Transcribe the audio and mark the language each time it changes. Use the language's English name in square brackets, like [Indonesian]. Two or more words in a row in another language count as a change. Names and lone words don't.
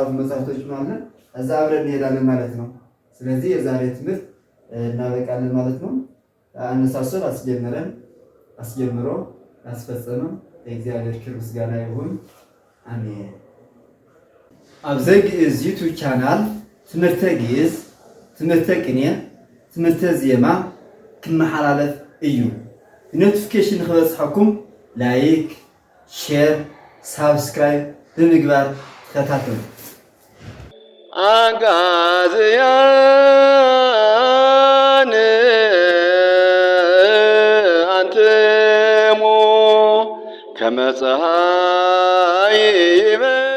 [Amharic] መጽሐፍቶች ማለት እዛ አብረን እንሄዳለን ማለት ነው። ስለዚህ የዛሬ ትምህርት እናበቃለን ማለት ነው። አነሳሶን አስጀምሮ አስፈጸመ ለእግዚአብሔር ክብር ምስጋና ይሁን። [Tigrinya] አሜን። አብዘግ ግዕዝ ዩቲዩብ ቻናል ትምህርተ ግዕዝ፣ ትምህርተ ቅኔ፣ ትምህርተ ዜማ ክመሓላለፍ እዩ። ኖቲፊኬሽን ክበፅሐኩም [English] like, share, subscribe [Tigrinya] ብምግባር ተከታተሉ። [Geez] አጋዝያን አንትሙ ከመ ፀሐይ